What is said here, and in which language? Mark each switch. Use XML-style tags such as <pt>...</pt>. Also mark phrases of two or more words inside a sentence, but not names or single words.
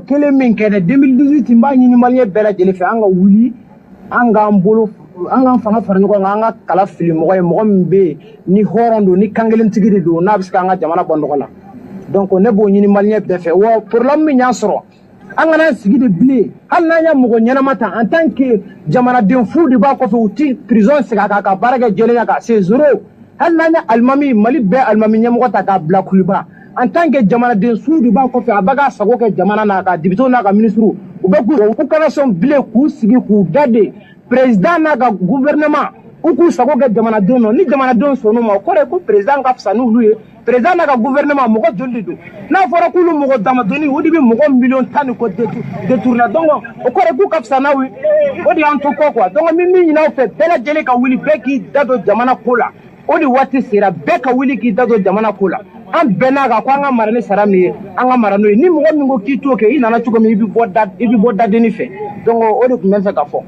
<bm>kelen min kɛ dɛ 2018 n b'a ɲini maliyɛn bɛɛ lajɛlen fɛ an ka wuli an k'an bolo an k'an fanga fara ɲɔgɔn kan an ka kala fili mɔgɔ ye mɔgɔ min bɛ yen ni hɔrɔn don ni kankelentigi de don n'a bɛ se k'an ka jamana bɔ nɔgɔ la donc ne b'o ɲini maliyɛn bɛɛ fɛ wa problème min y'an sɔrɔ an kana sigi de bilen hali n'an y'a mɔgɔ ɲɛnama ta</bm> <fr>en tant que</fr> <bm>jamanaden fu de b'a kɔfɛ u ti prison segin a kan ka baara kɛ jɛlenya kan</bm> <fr>c'est zéro</fr> <bm>hali n'an ye alimami Mali bɛɛ alimami ɲɛmɔgɔ ta k'a bila Kuluba</bm> <fr>en tant que</fr> <bm>jamanaden suw de b'a kɔfɛ a bɛ ka sago kɛ jamana n'a ka député n'a ka ministre u bɛ k'u kana sɔn bilen k'u sigi k'u da de président n'a ka gouvernement u k'u sago kɛ jamanadenw na ni jamanadenw sɔnn'u ma o kɔrɔ ye ko président ka fisa n'olu ye président n'a ka gouvernement mɔgɔ joli de don n'a fɔra k'olu mɔgɔ damadɔni o de bɛ mɔgɔ miliyɔn 10 ni kɔ</bm> <fr>détourner donc</fr> <bm>o kɔrɔ ye k'u ka fisa n'aw ye o de y'an to kɔ</bm> <fr>quoi donc</fr> <bm>min min ɲin'aw fɛ bɛɛ lajɛlen ka wuli bɛɛ k'i da don jamana ko la o de waati sera bɛɛ ka wuli k'i da don jamana ko la an bɛɛ n'a kan ko an ka mara ni sara min ye an ka mara n'o ye ni mɔgɔ min ko k'i t'o kɛ i nana cogo min i bɛ bɔ dadenni fɛ donc o de tun bɛ n fɛ ka fɔ.</bm>